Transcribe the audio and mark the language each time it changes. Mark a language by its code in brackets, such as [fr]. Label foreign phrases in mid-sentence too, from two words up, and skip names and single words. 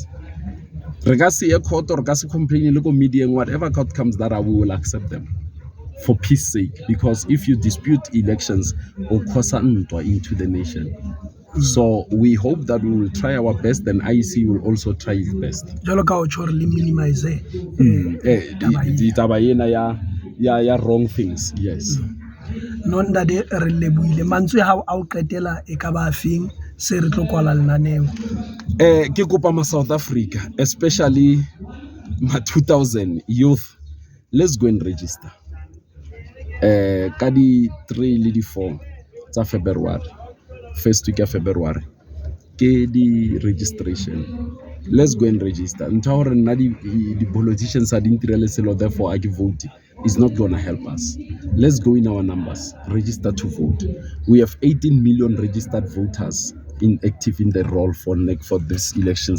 [en] Regardless a court or complaining local media and whatever court comes that we will accept them for peace sake, because if you dispute elections or cause into the nation. So we hope that we will try our best, and IEC will also try its best. Minimize yeah, wrong things, yes. [st] Non da de re lebuile mantswe ha o qetela e ka ba feng se re tlo kwala lenaneo. Ke kopa [en] ma South Africa, especially ma 2000 youth, let's go and register. [st] Ka di 3 le di 4 tsa February, [en] first week of February [st] ke di registration. [en] Let's go and register. Until the politicians are interested, therefore I vote. It's not going to help us. Let's go in our numbers. Register to vote. We have 18 million registered voters active in the role for this elections.